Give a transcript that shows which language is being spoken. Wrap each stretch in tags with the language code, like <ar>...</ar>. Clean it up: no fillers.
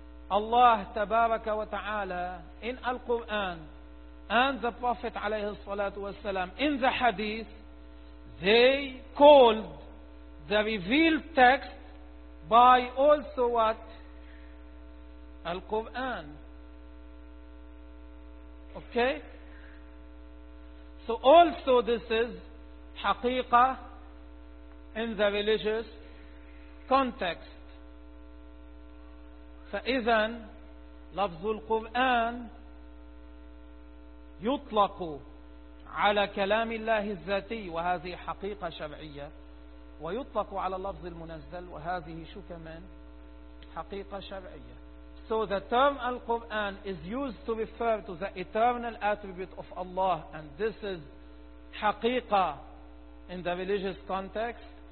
<en>Allah tabaraka wa ta'ala in Al-Quran and the Prophet alayhi salatu wasalam in the hadith, they called the revealed text by also what? Al-Quran. Okay? So also this is حقيقة in the religious context.</en> <ar>فإذا لفظ القرآن يطلق على كلام الله الذاتي وهذه حقيقة شرعية ويطلق على لفظ المنزل وهذه شو كمان حقيقة شرعية.</ar> <en>So the term Al-Quran is used to refer to the eternal attribute of Allah, and this is حقيقة in the religious context.</en>